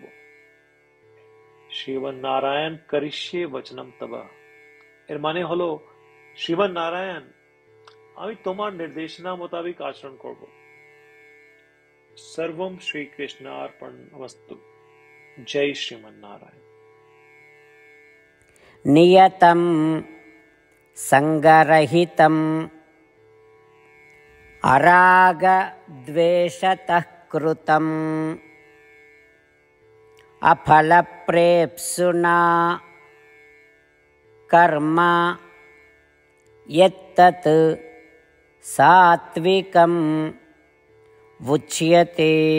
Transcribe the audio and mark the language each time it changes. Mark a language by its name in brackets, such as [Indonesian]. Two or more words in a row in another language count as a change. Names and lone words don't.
[Sanskrit] শ্রীমান নারায়ণ করিষ্যে বচনম তব, [Bangla] এর মানে হলো, শ্রীমান নারায়ণ, আমি তোমার নির্দেশনা মোতাবেক আচরণ করব। [Sanskrit] সর্বম শ্রীকৃষ্ণার্পণমস্তু। [Bangla] জয় শ্রীমান নারায়ণ। [Sanskrit] नियतं सङ्गरहितम् अरागद्वेषतः कृतम् अफलप्रेप्सुना कर्म यत्तत् सात्विकम् उच्यते।